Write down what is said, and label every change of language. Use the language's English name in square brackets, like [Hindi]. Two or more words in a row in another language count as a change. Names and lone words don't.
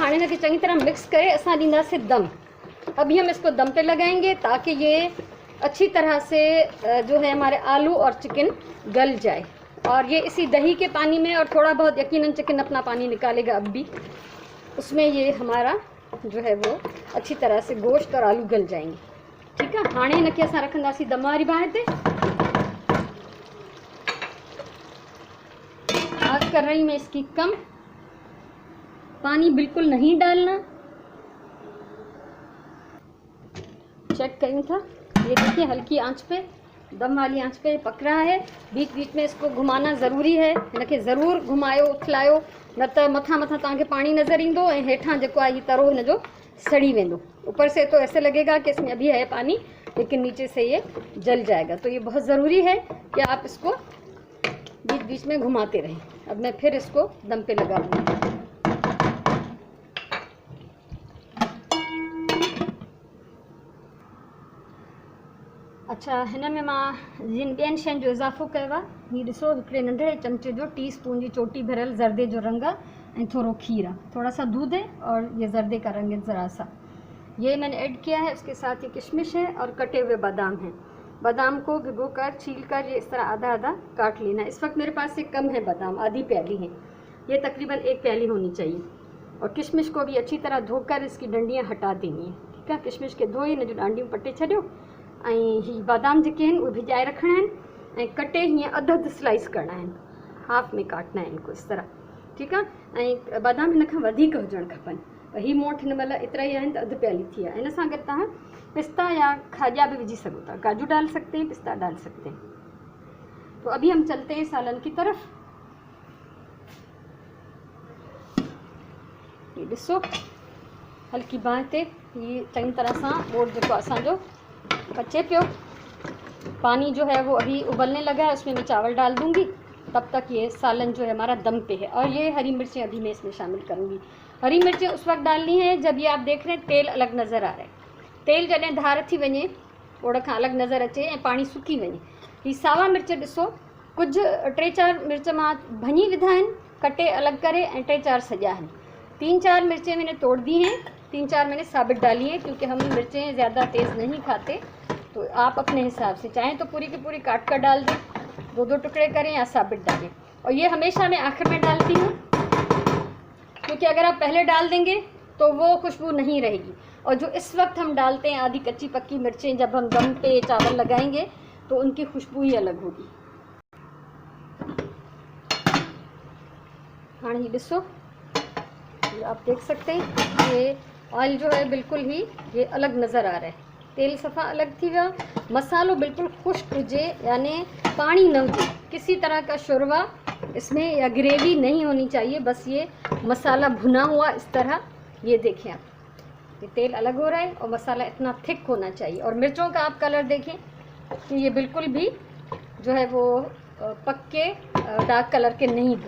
[Hindi] हाँ, [Sindhi] इनके चंगी तरह मिक्स करे असां दींदासीं दम। [Hindi] अभी हम इसको दम पे लगाएंगे ताकि ये अच्छी तरह से जो है हमारे आलू और चिकन गल जाए। और ये इसी दही के पानी में और थोड़ा बहुत यकीनन चिकन अपना पानी निकालेगा अब भी, उसमें ये हमारा जो है वो अच्छी तरह से गोश्त और आलू गल जाएंगे। ठीक है, [Sindhi] हाँ इनके असां रखंदासीं दम वारी बाहि ते। [Hindi] आग कर रही मैं इसकी कम, पानी बिल्कुल नहीं डालना। चेक करूँ था, ये देखिए हल्की आंच पे, दम वाली आंच पे पक रहा है। बीच बीच में इसको घुमाना ज़रूरी है। [Sindhi] इनके ज़रूर घुमायो उथलायो, न त मथां मथां तव्हांखे पानी नज़र ईंदो ऐं हेठां जेको आहे तरो हिन जो सड़ी वेंदो। [Hindi] ऊपर से तो ऐसे लगेगा कि इसमें अभी है पानी, लेकिन नीचे से ये जल जाएगा। तो ये बहुत ज़रूरी है कि आप इसको बीच बीच में घुमाते रहें। अब मैं फिर इसको दम पे लगा दूँगी। अच्छा, [Sindhi] हिन में मां जिन ॿियनि शयुनि जो इज़ाफ़ो कयो आहे, हीअ ॾिसो हिकिड़े नंढड़े चमचे जो टीस्पून जी चोटी भरियल ज़र्दे जो रंग ऐं थोड़ो खीर आहे, [Hindi] थोड़ा सा दूध है और ये ज़र्दे का रंग है ज़रा सा, ये मैंने ऐड किया है। उसके साथ ये किशमिश है और कटे हुए बादाम हैं। बादाम को भिगो कर छील कर ये इस तरह आधा आधा काट लेना। इस वक्त मेरे पास से कम है बादाम, आधी प्याली है, ये तकरीबन 1 प्याली होनी चाहिए। और किशमिश को भी अच्छी तरह धोकर इसकी डंडियाँ हटा देनी है। ठीक है, [Sindhi] किशमिश के धोई इन जो डांडियूं पटे छॾियो ऐं ही बादाम जेके आहिनि उहे भिजाए रखणा आहिनि ऐं कटे हीअं अधु स्लाइस करना आहिनि, [Hindi] हाफ में काटना है इनको इस तरह। ठीक है, [Sindhi] ऐं बादाम हिन खां वधीक हुजणु खपनि। ही मोठ हिन महिल एतिरा ई आहिनि त अधु प्याली थी आहे। इन सां गॾु तव्हां पिस्ता या खाजा भी विझी सको था, [Hindi] काजू डाल सकते हैं, पिस्ता डाल सकते हैं। तो अभी हम चलते हैं सालन की तरफ। [Sindhi] ये ॾिसो हल्की बांह ते ये चंगी तरह सां बोर जेको असांजो पचे पियो। [Hindi] पानी जो है वो अभी उबलने लगा है, उसमें मैं चावल डाल दूंगी। तब तक ये सालन जो है हमारा दम पे है। और ये हरी मिर्चें अभी मैं इसमें शामिल करूँगी। हरी मिर्चें उस वक्त डालनी है जब ये आप देख रहे हैं तेल अलग नज़र आ रहा है। [Sindhi] तेल जॾहिं धार थी वञे, ओड़ खां अलॻि नज़र अचे ऐं पाणी सुकी वञे। ही सावा मिर्च ॾिसो, कुझु 3-4 मिर्च मां भञी विधा आहिनि कटे अलॻि करे, ऐं 3-4 सॼा आहिनि। [Hindi] 3-4 मिर्चें मैंने तोड़ दी हैं, 3-4 मैंने साबित डाली है, क्योंकि हम मिर्चें ज़्यादा तेज़ नहीं खाते। तो आप अपने हिसाब से चाहें तो पूरी की पूरी काट कर डाल दें, 2-2 टुकड़े करें या साबित डालें। और ये हमेशा मैं आखिर में डालती हूँ, क्योंकि अगर आप पहले डाल देंगे तो वो खुशबू नहीं रहेगी। और जो इस वक्त हम डालते हैं आधी कच्ची पक्की मिर्चें, जब हम दम पे चावल लगाएंगे तो उनकी खुशबू ही अलग होगी। हाँ ये ॾिसो, आप देख सकते हैं ये ऑयल जो है बिल्कुल ही ये अलग नज़र आ रहा है। [Sindhi] तेल सफ़ा अलग थी वियो, मसालो बिल्कुल खुश्क हुजे, यानी पानी न हुजे, [Hindi] किसी तरह का शुरवा इसमें या ग्रेवी नहीं होनी चाहिए। बस ये मसाला भुना हुआ इस तरह, ये देखें आप, ये तेल अलग हो रहा है और मसाला इतना थिक होना चाहिए। और मिर्चों का आप कलर देखें कि ये बिल्कुल भी जो है वो पक्के [English] dark colour [Hindi] के नहीं हुए।